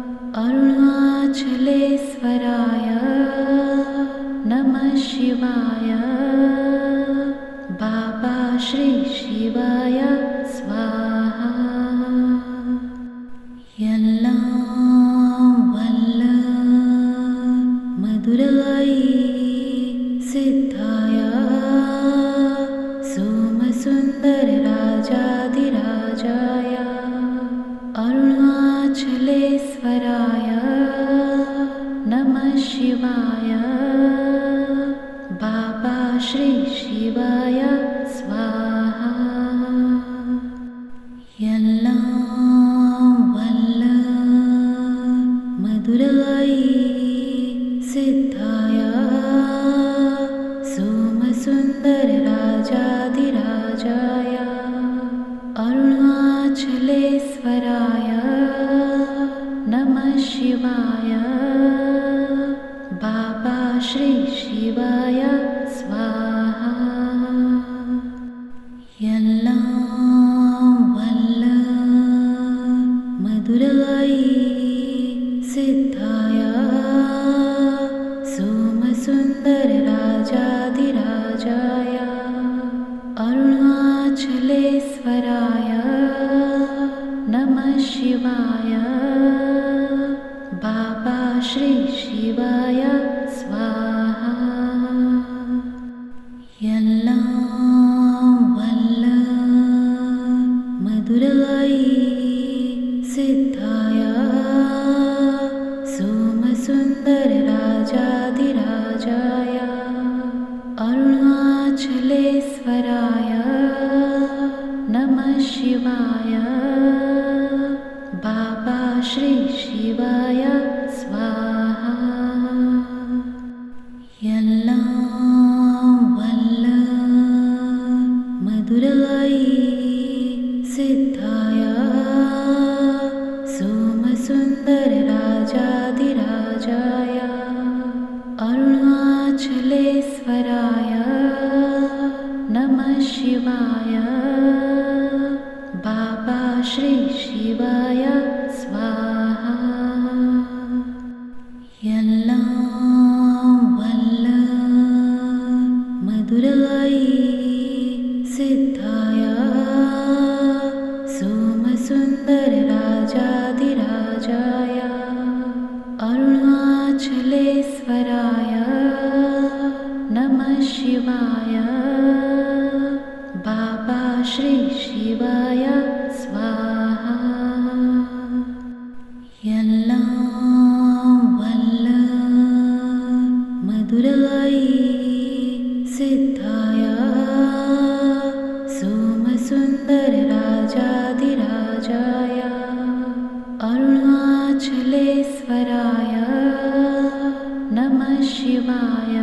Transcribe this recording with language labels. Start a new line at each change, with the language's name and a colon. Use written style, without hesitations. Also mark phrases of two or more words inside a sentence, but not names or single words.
Sanskrit: अरुणाचलेश्वराय नमः शिवाय बाबा श्री शिवाय स्वाहा
Tamil: எல்லாம் வல்ல மதுரை சித்தாய
Sanskrit: सोमसुन्दर राजाधिराजाय अरुणाचलेश्वराय नमः शिवाय बाबा श्री शिवाय स्वाहा
Tamil: எல்லாம் வல்ல மதுரை சித்தாய
Sanskrit: सोमसुन्दर राजाधिराजाय अरुणाचलेश्वराय नमः शिवाय बाबा श्री शिवाय स्वाहा
Tamil: எல்லாம் வல்ல மதுரை சித்தாய
Sanskrit: सोमसुन्दर राजाधिराजाय अरुणाचलेश्वराय नमः शिवाय बाबा श्री शिवाय स्वाहा
Tamil: எல்லாம் வல்ல மதுரை சித்தாய
Sanskrit: सोमसुन्दर राजाधिराजाय अरुणाचलेश्वराय नमः शिवाय बाबा श्री शिवाय स्वाहा
Tamil: எல்லாம் வல்ல மதுரை சித்தாய
Sanskrit: सोमसुन्दर राजाधिराजाय अरुणाचलेश्वराय नमः शिवाय बाबा श्री शिवाय स्वाहा
Tamil: எல்லாம் வல்ல மதுரை சித்தாய
Sanskrit: सोमसुन्दर राजाधिराजाय अरुणाचलेश्वराय नमः शिवाय बाबा श्री शिवाय स्वाहा
Tamil: எல்லாம் வல்ல மதுரை சித்தாய
Sanskrit: सोमसुन्दर राजाधिराजाय अरुणाचलेश्वराय नमः शिवाय